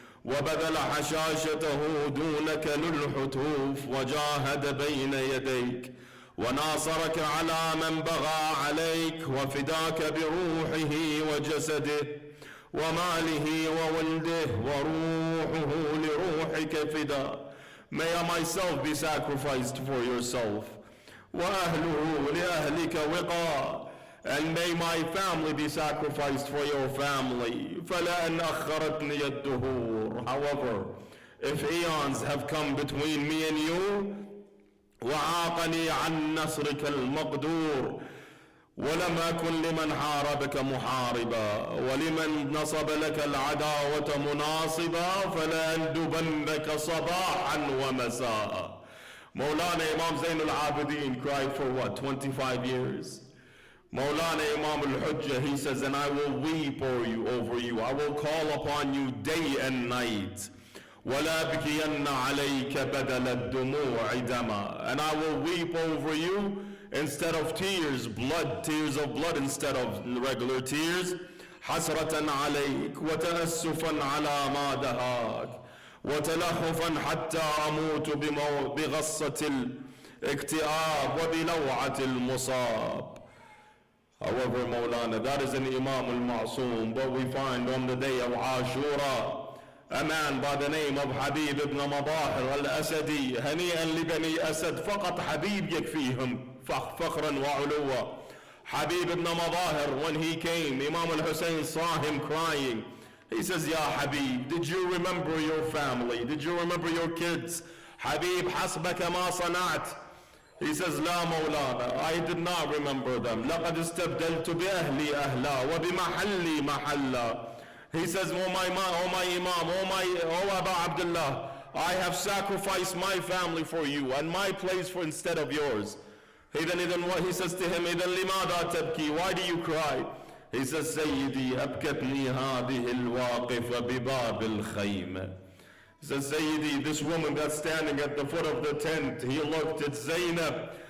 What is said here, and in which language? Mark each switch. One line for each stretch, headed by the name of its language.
Arabic: وبذل حشاشته دونك للحتوف وجاهد بين يديك وناصرك على من بغى عليك وفداك بروحه وجسده وماله وولده وروحه لروحك فدا.
English: May I myself be sacrificed for yourself.
Arabic: وأهله لأهلك وقاء.
English: And may my family be sacrificed for your family.
Arabic: فَلَأَنْ أَخَّرَتْنِيَ الدُّهُورِ.
English: However, if eons have come between me and you,
Arabic: وَعَاقَنِي عَنْ نَصْرِكَ الْمَقْدُورِ ولم أكن لمن حاربك محاربا ولمن نصب لك العداوة مناصبا فلأندبنك صباحا ومساء.
English: Maulana Imam Zain al-Abidin cried for what, 25 years? Maulana Imam al-Hujjah, he says, and I will weep over you. I will call upon you day and night.
Arabic: وَلَا بِكِيَنَّ عَلَيْكَ بَدَلَ الدُّمُوعِ دَمًا.
English: And I will weep over you instead of tears of blood instead of regular tears.
Arabic: حسرة عليك وتأسفا على ما دهاك وتلهفا حتى أموت بغصة الاكتئاب وبلوعة المصاب.
English: However, Maulana, that is in Imam al-Ma'soom, but we find on the day of Ashura, a man by the name of Habib ibn Madahir al-Asadi.
Arabic: هنيئا لبني أسد فقط حبيب يكفيهم فخرا وعلوا.
English: Habib ibn Madahir, when he came, Imam al-Hussein saw him crying. He says, Ya Habib, did you remember your family? Did you remember your kids?
Arabic: Habib, حسبك ما صنعت.
English: He says,
Arabic: لا مولانا,
English: I did not remember them.
Arabic: لقد استبدلت بأهلي أهلا وبمحلي محلا.
English: He says, oh my Imam, oh Aba Abdullah, I have sacrificed my family for you and my place for instead of yours. He says to him,
Arabic: إذن لماذا تبكي?
English: Why do you cry? He says,
Arabic: سيدي أبكتني هذه الواقفة بباب الخيمة.
English: He says, Sayyidi, this woman that's standing at the foot of the tent, he looked at Zainab.